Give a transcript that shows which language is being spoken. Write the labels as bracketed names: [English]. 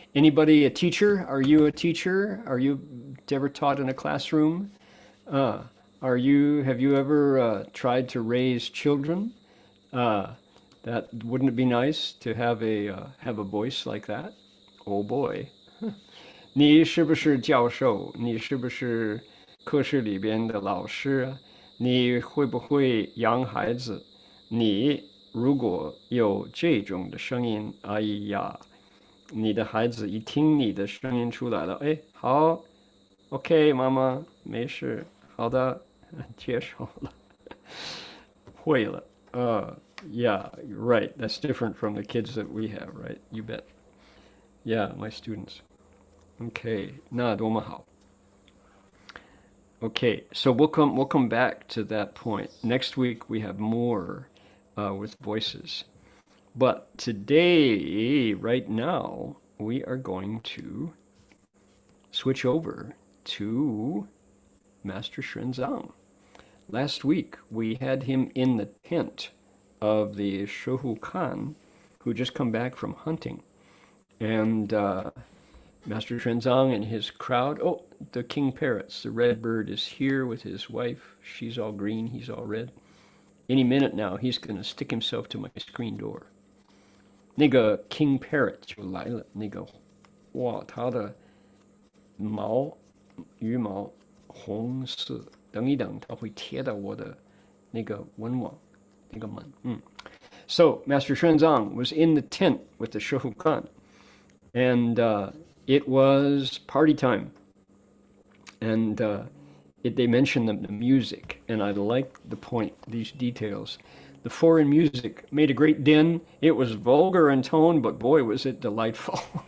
[English] Anybody a teacher? Are you a teacher? Are you ever taught in a classroom? Have you ever tried to raise children? That wouldn't it be nice to have a voice like that? Oh boy. [Chinese] 你是不是教授？你是不是课室里边的老师啊？你会不会养孩子？你如果有这种的声音，哎呀，你的孩子一听你的声音出来了，好 ，OK， 妈妈没事，好的，接受了，会了， [English] Yeah, you're right. That's different from the kids that we have, right? You bet. Yeah, my students. OK， [Chinese] 那多么好。 [English] Okay, so we'll come back to that point. Next week we have more with voices. But today, right now, we are going to switch over to Master Xuanzang. Last week, we had him in the tent of the Shehu Khan, who just come back from hunting. And Master Xuanzang and his crowd, oh, the king parrots, the red bird is here with his wife. She's all green, he's all red. Any minute now, he's going to stick himself to my screen door. [Chinese] 那个 king parrot 就来了，那个哇，它的羽毛红色，等一等，它会贴到我的那个蚊网，那个门。 [English] So Master Xuanzang was in the tent with the Shehu Khan, and it was party time. And they mentioned the music, and I like the point, these details. The foreign music made a great din. It was vulgar in tone, but boy, was it delightful.